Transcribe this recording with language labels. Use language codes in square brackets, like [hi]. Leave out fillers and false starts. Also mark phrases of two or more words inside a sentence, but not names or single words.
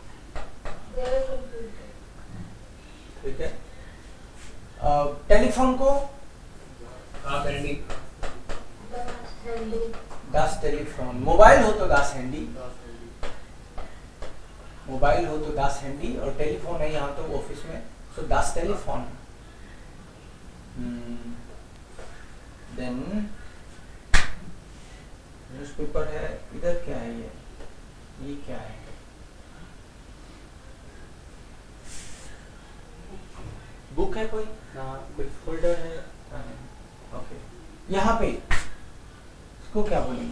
[hi] ठीक है, टेलीफोन को [de] das Telefon. [hi] मोबाइल हो तो [de] das Handy, Das Handy. [hi] मोबाइल हो तो [de] das Handy [hi] और टेलीफोन है यहाँ तो ऑफिस में, [de] so das Telefon. [hi] Then न्यूज़पेपर है, इधर क्या है ये क्या है? बुक है कोई? ना कोई फोल्डर है. ओके, यहाँ पे इसको क्या बोलेंगे?